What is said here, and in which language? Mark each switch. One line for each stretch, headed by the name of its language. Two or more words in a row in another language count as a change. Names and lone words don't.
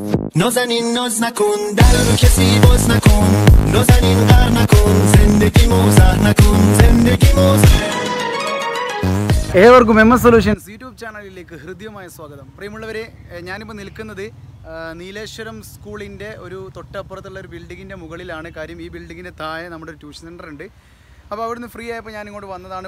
Persian: نازنین ناز نکن در رو کسی باز نکن نازنین غر نکن زندگی موزه نکن زندگی موزه
Malayalam: ഏവർക്കും എംഎസ് സൊല്യൂഷൻസ് യൂട്യൂബ് ചാനലിലേക്ക് ഹൃദ്യമായ സ്വാഗതം. പ്രിയമുള്ളവരെ, ഞാനിപ്പോൾ നിൽക്കുന്നത് നീലേശ്വരം സ്കൂളിൻ്റെ ഒരു തൊട്ടപ്പുറത്തുള്ള ഒരു ബിൽഡിങ്ങിൻ്റെ മുകളിലാണ്. കാര്യം ഈ ബിൽഡിങ്ങിൻ്റെ താഴെ നമ്മുടെ ഒരു
English: tuition center
Malayalam: ഉണ്ട്. അപ്പോൾ അവിടുന്ന് ഫ്രീ ആയപ്പോൾ ഞാനിങ്ങോട്ട് വന്നതാണ്.